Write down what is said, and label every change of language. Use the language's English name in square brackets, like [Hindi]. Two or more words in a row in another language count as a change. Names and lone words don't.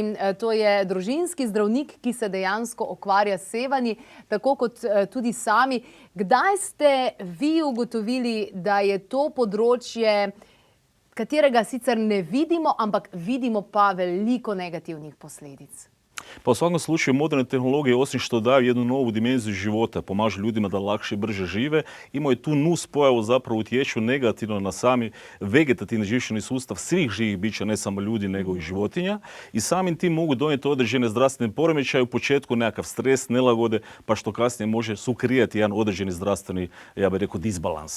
[Slovenian] To je družinski zdravnik, ki se dejansko ukvarja s sevanji, tako kot tudi sami. Kdaj ste vi ugotovili, da je to področje, katerega sicer ne vidimo, ampak vidimo pa veliko negativnih posledic? [Croatian] Pa u svakom slučaju moderne tehnologije, osim što daju jednu novu dimenziju života, pomažu ljudima da lakše i brže žive, imaju tu nus pojavu, zapravo utječu negativno na sami vegetativni živčani sustav svih živih bića, ne samo ljudi nego i životinja, i samim tim mogu donijeti određene zdravstvene poremećaje, u početku nekakav stres, nelagode, pa što kasnije može sukreirati jedan određeni zdravstveni, ja bih rekao, disbalans.